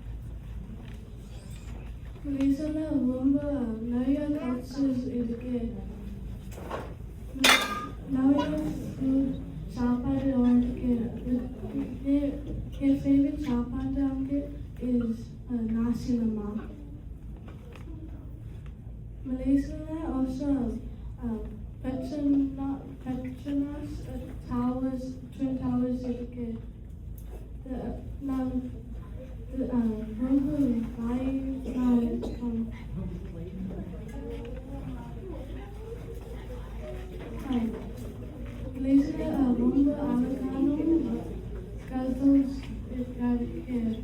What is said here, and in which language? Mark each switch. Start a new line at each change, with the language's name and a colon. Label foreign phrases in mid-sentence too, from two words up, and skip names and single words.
Tamil: மலேசியாவில் ரொம்ப நிறைய கல்ச்சர்ஸ் இருக்கு. நிறைய ஃபுட் சாப்பாடு இருக்கு. என் ஃபேவரட் சாப்பாடு அங்கே இஸ் nasi lemak.
English: Malaysia also Petronas towers, twin towers இருக்கு.
Tamil: Malaysia ரொம்ப அழகான கல்ச்சர்ஸ் இருக்கு.